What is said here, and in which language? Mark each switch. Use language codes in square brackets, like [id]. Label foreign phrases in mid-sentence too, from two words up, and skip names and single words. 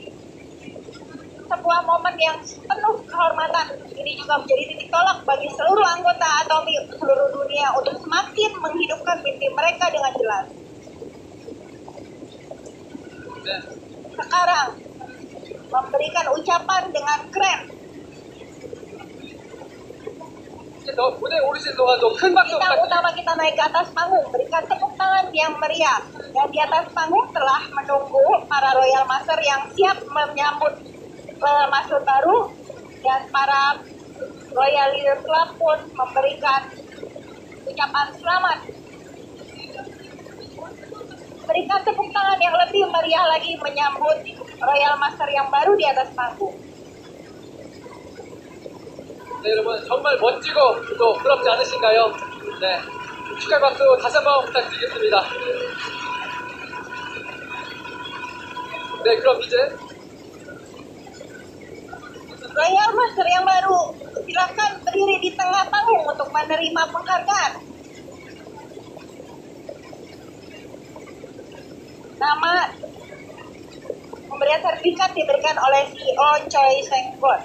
[id] Sebuah momen yang penuh kehormatan ini juga menjadi titik tolak bagi seluruh anggota Atomi seluruh dunia untuk semakin menghidupkan mimpi mereka dengan jelas. Sekarang, memberikan ucapan dengan keren. [ko] 무대 오르신 동안 좀 큰 박수 [id] Bintang [ko] 부탁드립니다. [id] utama kita naik ke atas panggung, berikan tepuk tangan yang meriah. Dan di atas panggung telah menunggu para Royal Master yang siap menyambut Royal Master baru, dan para Royal Leaders Club pun memberikan ucapan selamat. Berikan tepuk tangan yang lebih meriah lagi menyambut Royal Master yang baru di atas panggung. [ko] 네, 여러분 정말 멋지고 또 부럽지 않으신가요? 네, 축하 박수 다시 한번 부탁드리겠습니다. 네, 그럼 이제 [id] Royal Master yang baru, silakan berdiri di tengah panggung untuk menerima penghargaan. Nama pemberian sertifikat diberikan oleh CEO Choi Seng-gon.